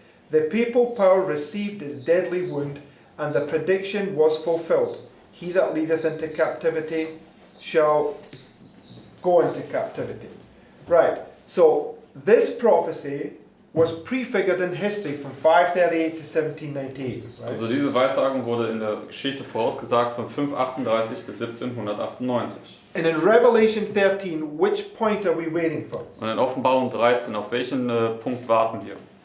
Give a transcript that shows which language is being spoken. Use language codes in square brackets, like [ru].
[en] The papal power received its deadly wound, and the prediction was fulfilled. He that leadeth into captivity shall go into captivity. Right, so this prophecy was prefigured in history from 538 to 1798. Right? [de] Also diese Weissagung wurde in der Geschichte vorausgesagt von 538 bis 1798. [en] And in Revelation 13, which point are we waiting for? [de] Und in Offenbarung 13, auf welchen Punkt warten wir?